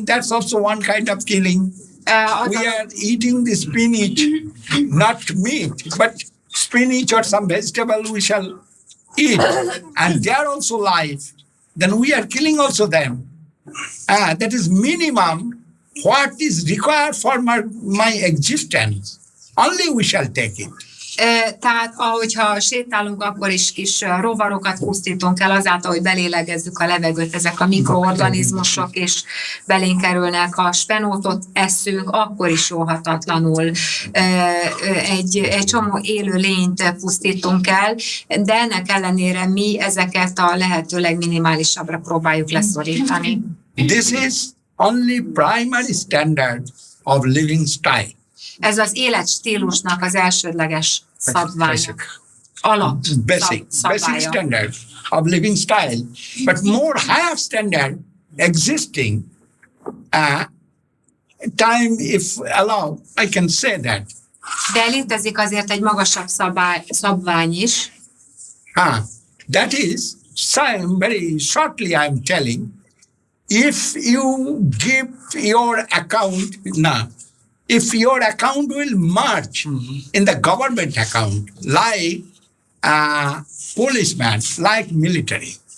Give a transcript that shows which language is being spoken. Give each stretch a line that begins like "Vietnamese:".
English: That's also one kind of killing. We are eating the spinach, not meat, but spinach or some vegetable we shall eat, and they are also life. Then we are killing also them. That is minimum what is required for my existence. Only we shall take it.
Hungarian: Tehát ahogyha sétálunk, akkor is kis rovarokat pusztítunk el azáltal, hogy belélegezzük a levegőt, ezek a mikroorganizmusok, és belénk kerülnek, ha spenótot eszünk, akkor is óhatatlanul egy csomó élő lényt pusztítunk el, de ennek ellenére mi ezeket a lehető legminimálisabbra próbáljuk leszorítani.
English: This is only primary standard of living style.
Hungarian: Ez az életstílusnak az elsődleges szabványa.
English: Basic standard of living style. But more higher standard existing, time if allowed, I can say that.
Hungarian: De létezik azért egy magasabb szabvány is.
English: That is, very shortly I'm telling, if you give your account now, if your account will merge in the government account, like policeman, like military.